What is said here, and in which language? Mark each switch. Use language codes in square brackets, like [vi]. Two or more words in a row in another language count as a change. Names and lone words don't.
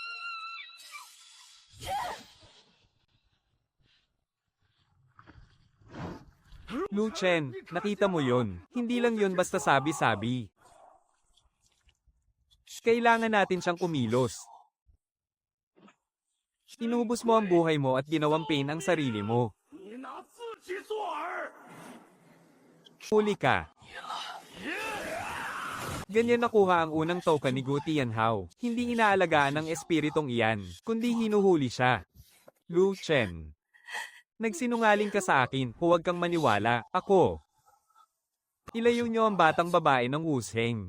[tl] Lu Chen, nakita mo yon. Hindi lang yon basta sabi-sabi. Kailangan natin siyang kumilos. Inubos mo ang buhay mo at ginawang pain ang sarili mo. [zh] 你拿自己做饵。 [tl] Huli ka. Ganyan nakuha ang unang token ni Gu Tianhao. Hindi inaalagaan ng espiritong iyan, kundi hinuhuli siya. Lu Chen. Nagsinungaling ka sa akin, huwag kang maniwala, ako. Ilayo niyo ang batang babae ng Wusheng.